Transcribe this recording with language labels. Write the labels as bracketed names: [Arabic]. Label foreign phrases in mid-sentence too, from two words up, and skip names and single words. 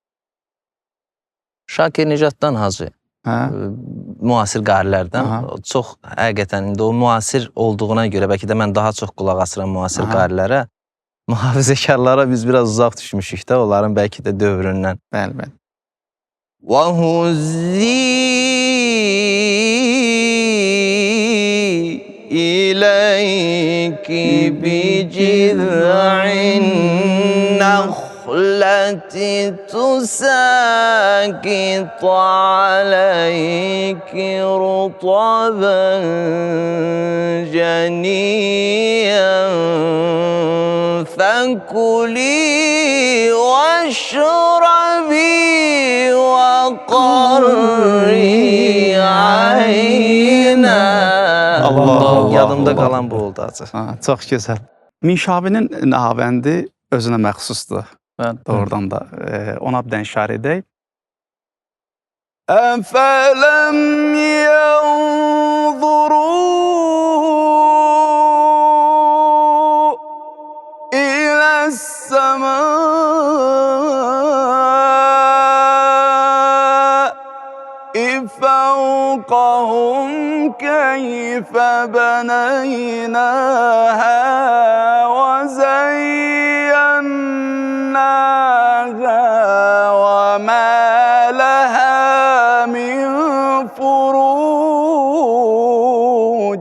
[Azerbaijani] Şakir Nicatdan Hacı. Hə? Müasir qarilərdən. Aha. Çox həqiqətən indi o müasir olduğuna görə bəlkə də mən daha çox qulaq asıram müasir qarilərə. Mühafizəkarlara biz biraz uzaq düşmüşük də onların bəlkə də dövründən. Bəli, bəli. [Arabic] وَهُزِّي إِلَيْكِ بِجِذْعِ النَّخْلَةِ تُسَاقِطْ عَلَيْكِ رُطَبًا جَنِيًّا فَكُلِي وَاشْرَبِي وَقَرِّي عَيْنًا. Allah. [Azerbaijani] Yadımda qalan bu oldu acı. Çox gözəl. Minşabinin Nahavəndi özünə məxsusdur. Bəli. Doğrudan da ona bir dənə işarə edək. [Arabic] أفلم ينظروا إلى السماء فوقهم كيف بنيناها وزيناها وما لها من فروج